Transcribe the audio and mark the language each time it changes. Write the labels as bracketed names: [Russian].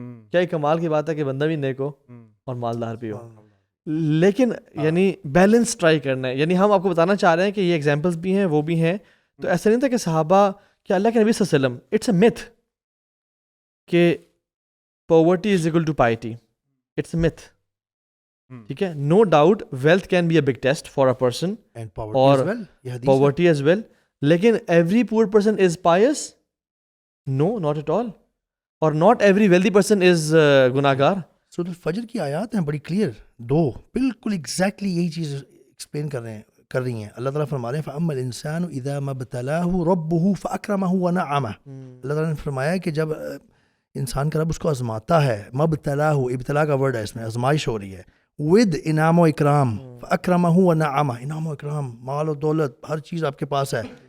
[Urdu] کیا ایک کمال کی بات ہے کہ بندہ بھی نیک ہو اور مالدار بھی ہو, لیکن یعنی بیلنس ٹرائی کرنا ہے. یعنی ہم آپ کو بتانا چاہ رہے ہیں کہ یہ ایگزامپلس بھی ہیں, وہ بھی ہیں. تو ایسا نہیں تھا کہ صحابہ, کہ اللہ کے نبی صلی اللہ علیہ وسلم, [English] it's a myth [Urdu] کہ [English] poverty is equal to piety. It's a myth. [Urdu] ٹھیک ہے, [English] no doubt wealth can be a big test for a person اور poverty as well, لیکن every poor person is pious? No, not at all. اور not every wealthy person is گناہگار. [Urdu] سورۃ الفجر کی آیات ہیں بڑی کلیئر, 2 بالکل ایگزیکٹلی یہی چیز ایکسپلین کر رہی ہیں. اللہ تعالیٰ فرما رہے ہیں [Arabic] فَأَمَّا الْإِنسَانُ إِذَا مَا ابْتَلَاهُ رَبُّهُ فَأَكْرَمَهُ وَنَعَّمَهُ. [Urdu] اللہ تعالیٰ نے فرمایا کہ جب انسان کا رب اس کو آزماتا ہے, مبتلاہ, ابتلا کا ورڈ ہے اس میں, آزمائش ہو رہی ہے, ود انعام و اکرام, [Arabic] فاکرمہ و نعمہ, [Urdu] انعام و اکرام, مال و دولت, ہر چیز آپ کے پاس ہے.